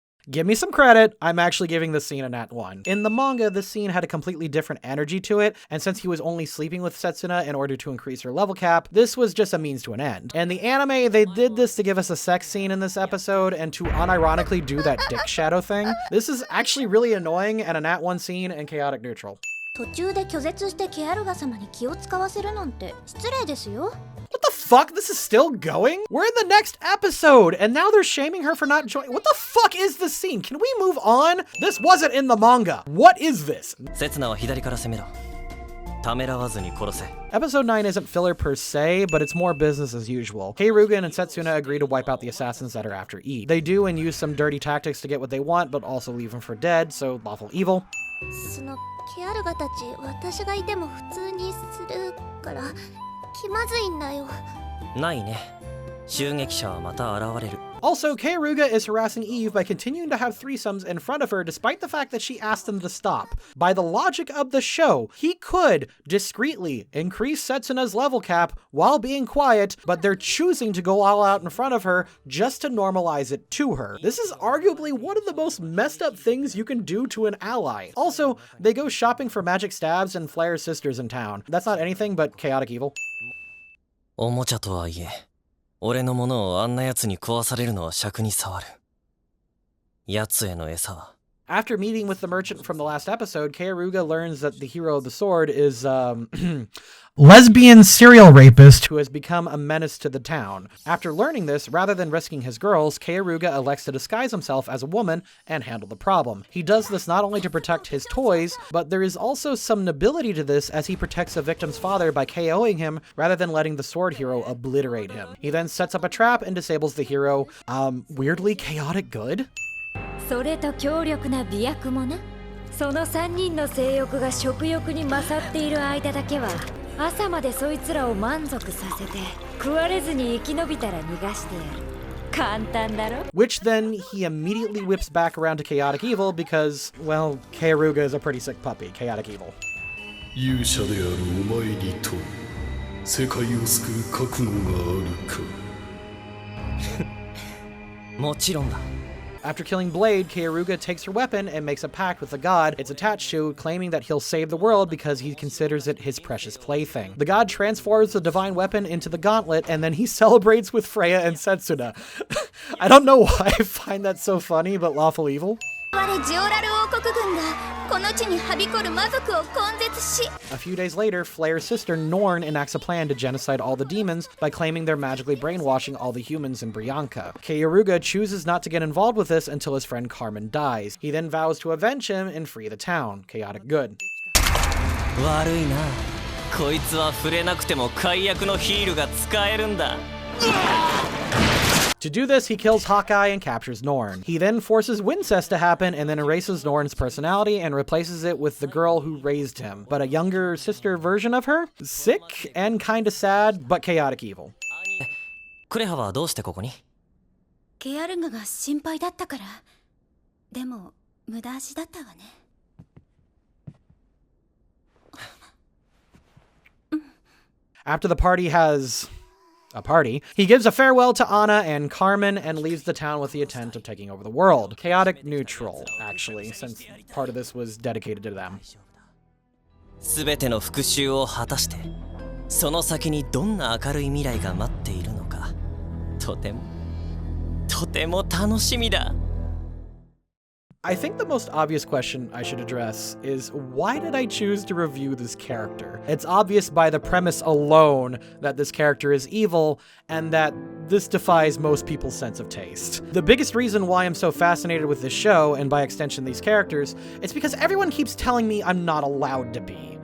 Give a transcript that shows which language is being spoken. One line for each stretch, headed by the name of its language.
English: Give me some credit, I'm actually giving this scene a nat 1. In the manga, this scene had a completely different energy to it, and since he was only sleeping with Setsuna in order to increase her level cap, this was just a means to an end. In the anime, they did this to give us a sex scene in this episode and to unironically do that dick shadow thing. This is actually really annoying and a nat 1 scene and chaotic neutral.
Japanese: 途中で拒絶してケヤルガ様に気を使わせるなんて失礼ですよ。
English: What the fuck? This is still going? We're in the next episode, and now they're shaming her for not joining. What the fuck is this scene? Can we move on? This wasn't in the manga. What is this?
Japanese: 刹那は左から攻めろ。ためらわずに殺せ。
English: Episode 9 isn't filler per se, but it's more business as usual. Keyaruga and Setsuna agree to wipe out the assassins that are after Eve. They do and use some dirty tactics to get what they want, but also leave them for dead, so lawful evil.
Japanese: そのケアルガたち私がいても普通にするから気まずいんだよ。ないね。襲撃者はまた現れる。
English: Also, Keyaruga is harassing Eve by continuing to have threesomes in front of her despite the fact that she asked them to stop. By the logic of the show, he could discreetly increase Setsuna's level cap while being quiet, but they're choosing to go all out in front of her just to normalize it to her. This is arguably one of the most messed up things you can do to an ally. Also, they go shopping for magic stabs and Flair's sisters in town. That's not anything but chaotic evil.
Japanese: おもちゃとはいえ、俺のものをあんな奴に壊されるのは尺に触る。奴への餌は。
English: After meeting with the merchant from the last episode, Keyaruga learns that the hero of the sword is, lesbian serial rapist who has become a menace to the town. After learning this, rather than risking his girls, Keyaruga elects to disguise himself as a woman and handle the problem. He does this not only to protect his toys, but there is also some nobility to this as he protects the victim's father by KOing him rather than letting the sword hero obliterate him. He then sets up a trap and disables the hero. Weirdly chaotic good?
Japanese: それと強力な媚薬もな。その3人の性欲が食欲に勝っている間だけは朝までそいつらを満足させて食われずに生き延びたら逃がしてやる。簡単だろ?
English: Which then he immediately whips back around to chaotic evil because, well, Keyaruga is a pretty sick puppy. Chaotic evil.
Japanese: 勇者であるお前にと世界を救う覚悟があるか。もちろんだ。
English: After killing Blade, Keyaruga takes her weapon and makes a pact with the god it's attached to, claiming that he'll save the world because he considers it his precious plaything. The god transforms the divine weapon into the gauntlet, and then he celebrates with Freya and Setsuna. I don't know why I find that so funny, but lawful evil. A few days later, Flair's sister Norn enacts a plan to genocide all the demons by claiming they're magically brainwashing all the humans in Brianka. Keyaruga chooses not to get involved with this until his friend Carmen dies. He then vows to avenge him and free the town. Chaotic good.
Japanese: 悪いな。こいつは触れなくても解約のヒールが使えるんだ。
English: To do this, he kills Hawkeye and captures Norn. He then forces Wincest to happen and then erases Norn's personality and replaces it with the girl who raised him, but a younger sister version of her? Sick and kinda sad, but chaotic evil.
Japanese: クレハはどうしてここに? ケアルガが心配だったから。でも無駄足だったわね。
English: After the party has a party, he gives a farewell to Anna and Carmen and leaves the town with the intent of taking over the world. Chaotic neutral, actually, since part of this was dedicated to them.
Japanese: すべての復讐を果たして、その先にどんな明るい未来が待っているのか、とても楽しみだ。
English: I think the most obvious question I should address is, why did I choose to review this character? It's obvious by the premise alone that this character is evil, and that this defies most people's sense of taste. The biggest reason why I'm so fascinated with this show, and by extension these characters, is because everyone keeps telling me I'm not allowed to be.